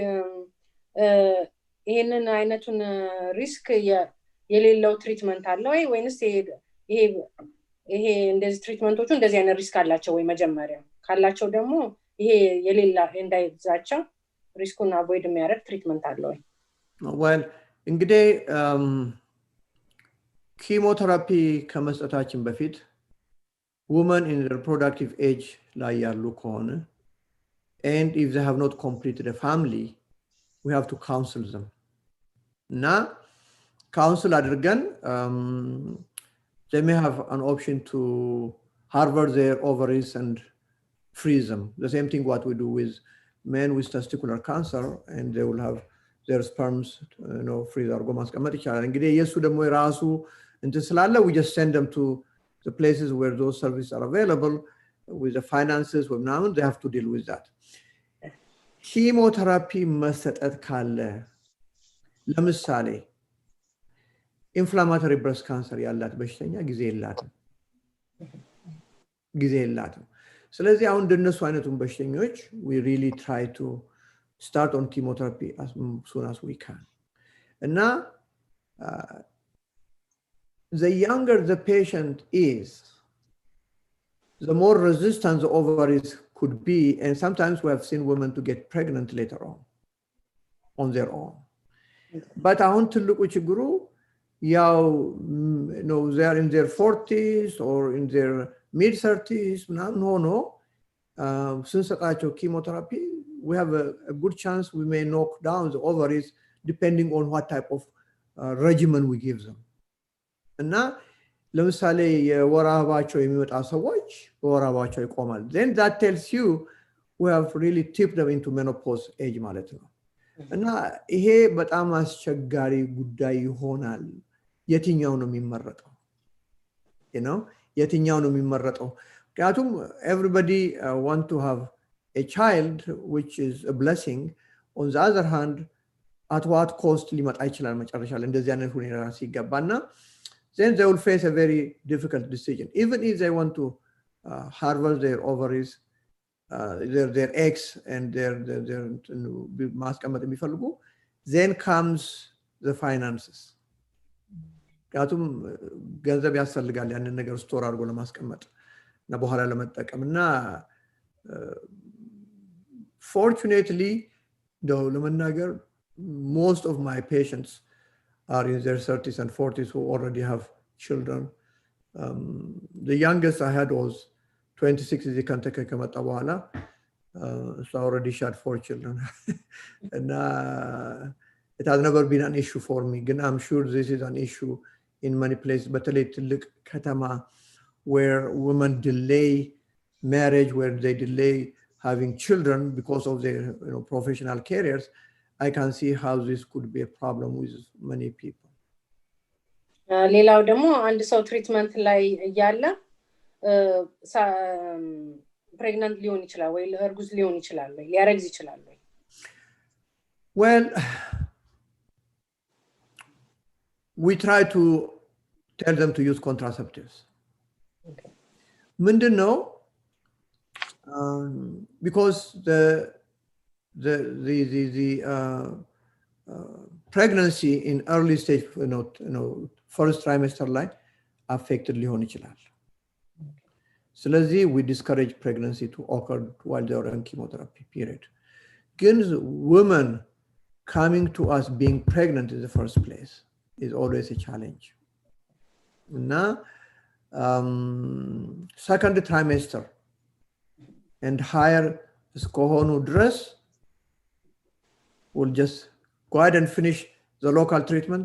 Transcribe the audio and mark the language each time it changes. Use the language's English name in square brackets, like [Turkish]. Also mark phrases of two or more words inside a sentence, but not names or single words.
[Amharic] ይሄንን አይነቱን ሪስክ የሌለው ትሪትመንት አለ ወይ ወይንስ ይሄ እንደዚህ ትሪትመንቶቹ እንደዚህ አይነት ሪስክ አላቸው ወይ? መጀመሪያ ካላቸው ደግሞ ይሄ የሌላ እንዳይዛቸው ሪስኩን አቮይድ የሚያደርግ ትሪትመንት አለ ወይ? [English] well [Amharic] እንግዲህ ኪሞቴራፒ ከመስጠታችን በፊት [English] women in their reproductive age [Amharic] ላይ ያሉ ከሆነ [English] and if they have not completed a family, we have to counsel them. [Amharic] እና counsel አድርገን [English] they may have an option to harvest their ovaries and freeze them. The same thing what we do with men with testicular cancer, and they will have their sperms, freeze [Amharic] አድርጎ ማስቀመጥ ይቻላል። እንግዲህ የሱ ደግሞ የራሱ እንትን ስላለ [English] we just send them to the places where those services are available with the finances or ምናምን they have to deal with that. [Amharic] ኪሞቴራፒ መሰጠት ካለ ለምሳሌ ኢንፍላማቶሪ ብሬስት ካንሰር ያላት በሽተኛ ጊዜ የላትም። ስለዚህ አሁን እንደነሱ አይነቱን በሽተኞች [English] we really try to start on chemotherapy as soon as we can. እና the younger the patient is, the more resistant the ovaries could be, and sometimes we have seen women to get pregnant later on their own. But [Amharic] አሁን ትልቁ ችግሩ ያው [English] they are in their 40s or in their mid 30s [Amharic] ምናምን ሆኖ ስንሰጣቸው [English] chemotherapy, we have a good chance we may knock down the ovaries depending on what type of regimen we give them. [Amharic] እና ለምሳሌ የወር አበባቸው የሚመጣ ሰዎች በወር አበባቸው ይቆማል. [English] Then that tells you we have really tipped them into menopause age [Amharic] ማለት ነው. እና ይሄ በጣም አስቸጋሪ ጉዳይ ይሆናል. የትኛው ነው የሚመረጠው? [English] You know, [Amharic] የትኛው ነው የሚመረጠው? [English] ምክንያቱም everybody want to have a child, which is a blessing. On the other hand, at what cost [Amharic] ሊመጣ ይችላል መጨረሻ ላይ እንደዚህ አይነት ሁኔታ ሲገባና [English] then they will face a very difficult decision. Even if they want to harvest their ovaries, their eggs and their [Amharic] ማስቀመጥ የሚፈልጉ, [English] then comes the finances. [Amharic] ምክንያቱም ገንዘብ ያስፈልጋል ያንን ነገር ስቶር አድርጎ ለማስቀመጥ እና በኋላ ለመጠቀም እና [English] fortunately, though ለመናገር most of my patients are in their 30s and 40s who already have children. The youngest I had was 26 [Amharic] እዚህ ከንተከ ከመጣ በኋላ [English] so I already had 4 children. And it has never been an issue for me. Again, I'm sure this is an issue in many places, [Amharic] በተለይ ትልቅ ከተማ [English] where women delay marriage, where they delay having children because of their professional careers. I can see how this could be a problem with many people. ሌላው ደግሞ አንድ ሰው ትሪትመንት ላይ ያለ ፕሬግናንት ሊሆን ይችላል ወይ እርጉዝ ሊሆን ይችላል ወይ ሊያረግዝ ይችላል ወይ? Well, we try to tell them to use contraceptives. Okay. ምንድነው? Because the pregnancy in early stage, first trimester ላይ affected [Amharic] ሊሆን ይችላል. [English] ስለዚህ we discourage pregnancy to occur while they are on chemotherapy period. ግን women coming to us being pregnant in the first place is always a challenge. እና second trimester and higher [Amharic] እስከሆኑ ድረስ [English] we'll just go ahead and finish the local treatment.